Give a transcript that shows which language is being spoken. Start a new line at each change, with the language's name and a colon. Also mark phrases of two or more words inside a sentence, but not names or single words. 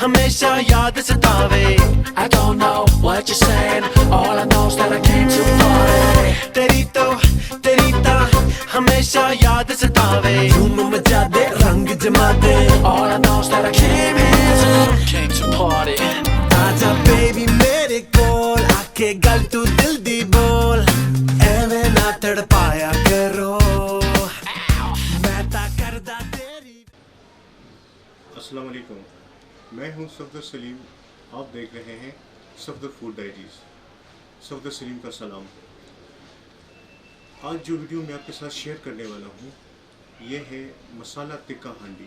Punjabi: ਹਮੇਸ਼ਾ ਯਾਦ ਸਤਾਵੇ।
English: I don't know what you're saying, all I know is that I came too far।
Punjabi: ਤੇਰੀ ਤੋ ਹਮੇਸ਼ਾ ਯਾਦ ਸਤਾਵੇ।
Hindi: धूम मचा दे, रंग जमा दे,
English: all I know is that I came to party।
Punjabi: ਆਜਾ ਬੇਬੀ ਮੇਰੇ ਕੋਲ ਆਕੇ ਗੱਲ ਤੂੰ ਦਿਲ ਦੀ ਬੋਲ, ਐਵੇਂ ਨਾ ਤੜਪਾਇਆ ਕਰੋ ਮੈਂ ਤਾ ਕਰਦਾ ਤੇਰੀ।
Hindi: अस्सलाम वालेकुम, मैं हूं सफदर सलीम। आप देख रहे हैं सफदर फूड डायरीज। सफदर सलीम का सलाम। आज जो वीडियो मैं आपके साथ शेयर करने वाला हूं ये है मसाला टिक्का हांडी।